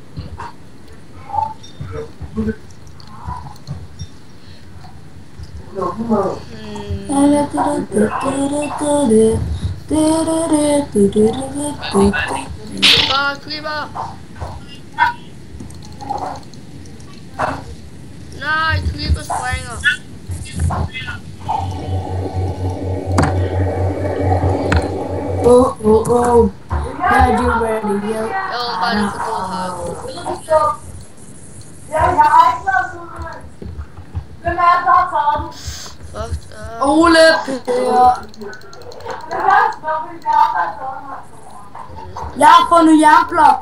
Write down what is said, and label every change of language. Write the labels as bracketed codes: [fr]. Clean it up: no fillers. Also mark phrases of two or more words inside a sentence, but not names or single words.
[da] Bare creeper. Nej, creeper springer. Oh. [en] Are you ready? [da] Jeg var bare lige for god hakke. Hvem er det, der har taget den? Fuck. Ole. Jeg har fundet jernblok.